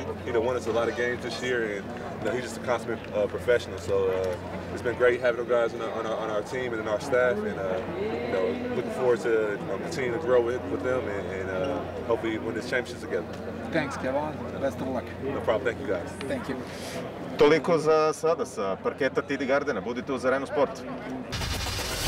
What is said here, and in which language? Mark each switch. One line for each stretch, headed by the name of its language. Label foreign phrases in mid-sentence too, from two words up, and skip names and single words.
English: He won us a lot of games this year, and you know, he's just a consummate professional. So it's been great having those guys on our team and in our staff, and you know, looking forward to continuing to grow with them and hopefully win this championship together. Thanks, Kevon. Best of luck. No problem. Thank you, guys. Thank you.
Serbian: Toliko za sada sa parketa TD Gardena. Budite uz Arenu Sport.